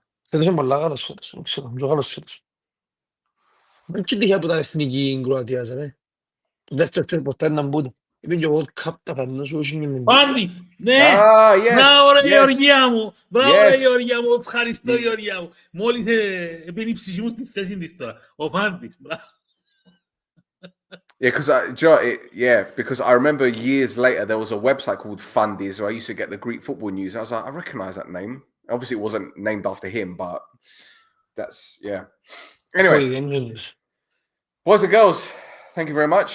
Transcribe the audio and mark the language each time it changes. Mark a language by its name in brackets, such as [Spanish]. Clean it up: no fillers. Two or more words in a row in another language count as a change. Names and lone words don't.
[Greek] Δεν είναι πολλά καλός φέτος, δεν ξέρω, πιο καλός φέτος. Δεν είναι τυχαία που ήταν εθνική Κροατίας, ρε. Το δεύτερο ποτέ να μπουν. Είπαν και World Cup τα φέρνω σου όχι είναι. Πάντης, ναι! Μπράβο ρε Γεωργία μου! Μπράβο ρε Γεωργία μου! Ευχαριστώ Γεωργία μου! Μόλις έπαινε η ψυχή μου στη θέση της τώρα. Ο Πάντης, μπράβο. [English] Yeah, because I remember years later there was a website called Fundies where I used to get the Greek football news. I was like, I recognize that name. Obviously it wasn't named after him, but that's, yeah. Anyway, boys and girls, thank you very much.